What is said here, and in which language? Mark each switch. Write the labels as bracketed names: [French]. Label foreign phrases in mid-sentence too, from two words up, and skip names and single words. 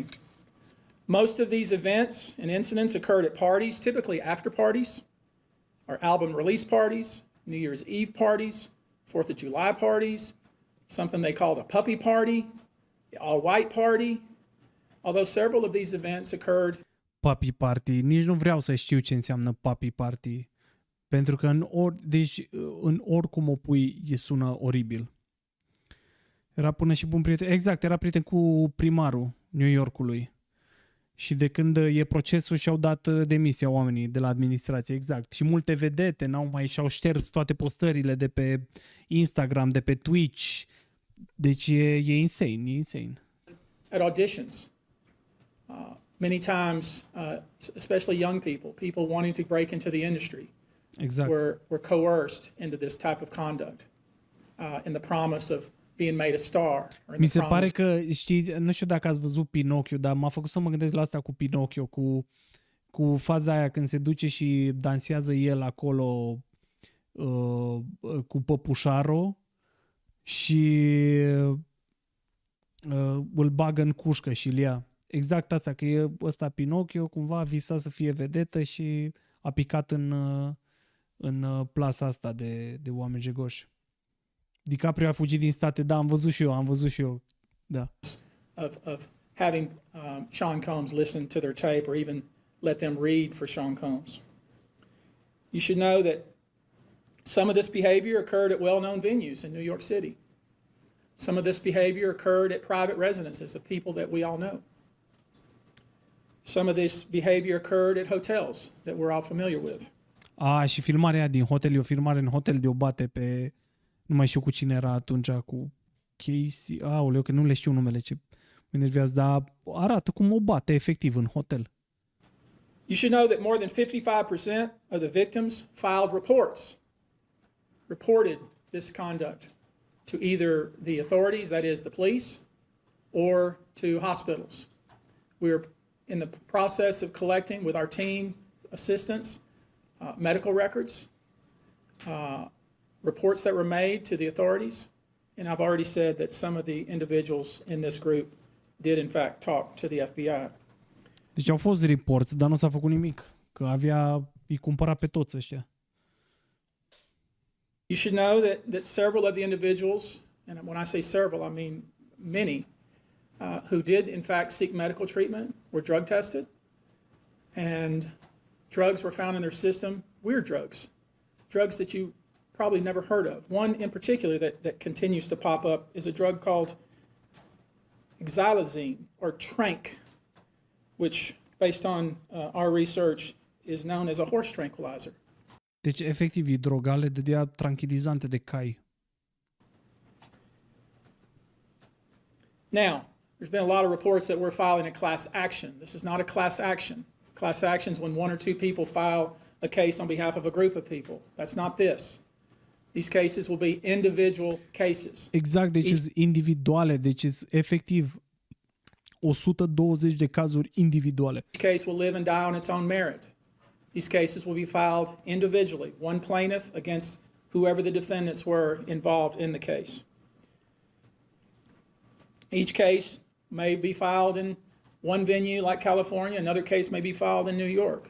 [English] Most of these events and incidents occurred at parties, typically after parties, or album release parties, New Year's Eve parties, 4th of July parties, something they called a puppy party, the all-white party. Although several of these events occurred. Puppy party. [Romanian] Nici nu vreau să știu ce înseamnă [English] puppy party. [Romanian] Pentru că în oricum o pui, sună oribil. Era până și bun prieten. Exact, era prieten cu primarul New Yorkului. Și de când e procesul și-au dat demisia oamenii de la administrație, exact. Și multe vedete și-au șters toate postările de pe Instagram, de pe Twitch. Deci e insane. [English] At auditions. Many times, especially young people wanting to break into the industry, [Romanian] exact. [English] were coerced into this type of conduct in the promise of being made a star. [Romanian] Mi se pare că, știi, nu știu dacă ați văzut Pinocchio, dar m-a făcut să mă gândesc la asta cu Pinocchio, cu faza aia când se duce și dansează el acolo cu păpușarul și îl bagă în cușcă și îl ia. Exact asta, că e ăsta Pinocchio, cumva visa să fie vedetă și a picat în plasa asta de oameni jegoși. DiCaprio a fugit din state, da, am văzut și eu, da. [English] Of having Sean Combs listen to their tape or even let them read for Sean Combs. You should know that some of this behavior occurred at well-known venues in New York City. Some of this behavior occurred at private residences of people that we all know. Some of this behavior occurred at hotels that we're all familiar with. [Romanian] Și filmarea din hotel, e o filmare în hotel de o bate pe, nu mai știu cu cine era atunci, cu Casey, aoleu, că nu le știu numele, ce mă enervează, dar arată cum o bate efectiv în hotel. [English] You should know that more than 55% of the victims reported this conduct to either the authorities, that is the police, or to hospitals. We're in the process of collecting with our team assistance, medical records, reports that were made to the authorities. And I've already said that some of the individuals in this group did in fact talk to the FBI. [Romanian] Deci au fost reports, dar nu s-a făcut nimic. Că îi cumpăra pe toți ăștia. [English] You should know that several of the individuals, and when I say several, I mean many, who did in fact seek medical treatment were drug tested, and drugs were found in their system, weird drugs that you probably never heard of. One in particular that continues to pop up is a drug called xylazine or Tranq, which based on our research is known as a horse tranquilizer. [Romanian] Deci, efectiv, e droga, le dădea tranquilizante de cai. [English] Now, there's been a lot of reports that we're filing a class action. This is not a class action. Class action is when one or two people file a case on behalf of a group of people. That's not this. These cases will be individual cases. [Romanian] Exact, deci sunt individuale, deci sunt efectiv 120 de cazuri individuale. [English] Each case will live and die on its own merit. These cases will be filed individually, one plaintiff against whoever the defendants were involved in the case. Each case may be filed in one venue like California, another case may be filed in New York.